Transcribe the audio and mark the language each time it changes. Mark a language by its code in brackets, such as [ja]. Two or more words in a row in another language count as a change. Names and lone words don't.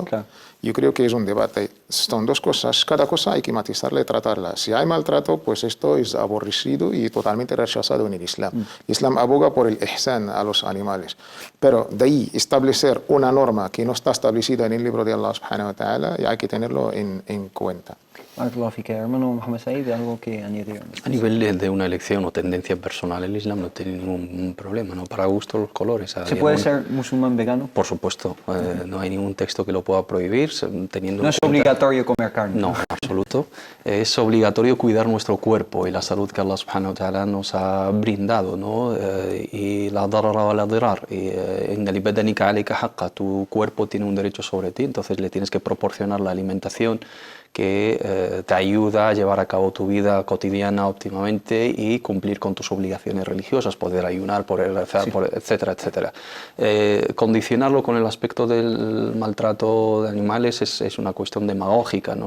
[es] Claro. Yo creo que es un debate. Son dos cosas, cada cosa hay que matizarla y tratarla. Si hay maltrato, pues esto es aborrecido y totalmente rechazado en el Islam. El Islam aboga por el ihsan a los animales. Pero de ahí establecer una norma que no está establecida en el libro de Allah [ar] سبحانه وتعالى, [es] hay que tenerlo en cuenta. Hermano Mohamed Said, ¿algo que añadir? A nivel de una elección o tendencia personal, el Islam no tiene ningún problema, ¿no? Para gusto los colores. ¿Se puede ser musulmán vegano? Por supuesto, no hay ningún texto que lo pueda prohibir. No es obligatorio comer carne. No, en absoluto. Es obligatorio cuidar nuestro cuerpo y la salud que Allah [ar] سبحانه وتعالى [es] nos ha brindado, ¿no? [ar] Y لا ضرر ولا ضرار. إن لبدنك عليك حقا. [es] Tu cuerpo tiene un derecho sobre ti, entonces le tienes que proporcionar la alimentación que te ayuda a llevar a cabo tu vida cotidiana óptimamente y cumplir con tus obligaciones religiosas, poder ayunar, poder rezar, sí, etcétera, etcétera. Condicionarlo con el aspecto del maltrato de animales es una cuestión demagógica, ¿no?